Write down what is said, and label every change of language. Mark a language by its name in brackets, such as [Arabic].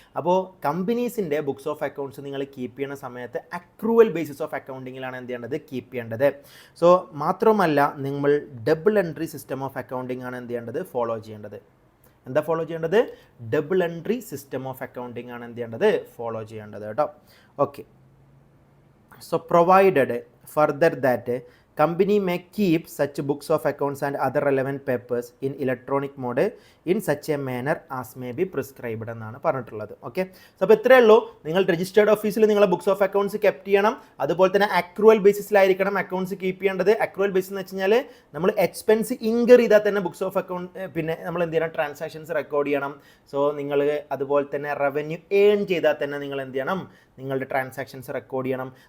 [Malayalam] അപ്പോൾ കമ്പനീസിൻ്റെ books of accounts നിങ്ങൾ keep ചെയ്യുന്ന സമയത്ത് അക്രൂവൽ ബേസിസ് ഓഫ് അക്കൗണ്ടിങ്ങിലാണ് എന്ത് ചെയ്യേണ്ടത്, കീപ്പ് ചെയ്യേണ്ടത്. സോ മാത്രമല്ല നിങ്ങൾ double entry system of accounting ആണ് എന്ത് ചെയ്യേണ്ടത്, ഫോളോ ചെയ്യേണ്ടത്. എന്താ ഫോളോ ചെയ്യേണ്ടത്? Double entry system of accounting ആണ് എന്ത് ചെയ്യേണ്ടത്, ഫോളോ ചെയ്യേണ്ടത് കേട്ടോ. Okay. [English] so provided further that company may keep such books of accounts and other relevant papers in electronic mode in such a manner as may be prescribed [Malayalam] എന്നാണ് പറഞ്ഞിട്ടുള്ളത്. Okay. So അപ്പോൾ ഇത്രയേ ഉള്ളൂ. നിങ്ങൾ രജിസ്റ്റേർഡ് ഓഫീസിൽ നിങ്ങളെ ബുക്സ് ഓഫ് അക്കൗണ്ട്സ് കെപ്റ്റ് ചെയ്യണം. അതുപോലെ തന്നെ അക്രൂവൽ ബേസിസിലായിരിക്കണം അക്കൗണ്ട്സ് കീപ്പ് ചെയ്യേണ്ടത്. അക്രൂവൽ ബേസിസ് എന്ന് വെച്ച് കഴിഞ്ഞാൽ നമ്മൾ എക്സ്പെൻസ് ഇൻകർ ചെയ്താൽ തന്നെ ബുക്സ് ഓഫ് അക്കൗണ്ട് പിന്നെ നമ്മൾ എന്ത് ചെയ്യണം, ട്രാൻസാക്ഷൻസ് റെക്കോർഡ് ചെയ്യണം. സോ നിങ്ങൾ അതുപോലെ തന്നെ റവന്യൂ ഏൺ ചെയ്താൽ തന്നെ നിങ്ങൾ എന്ത് ചെയ്യണം, നിങ്ങളുടെ ട്രാൻസാക്ഷൻസ് റെക്കോർഡ് ചെയ്യണം.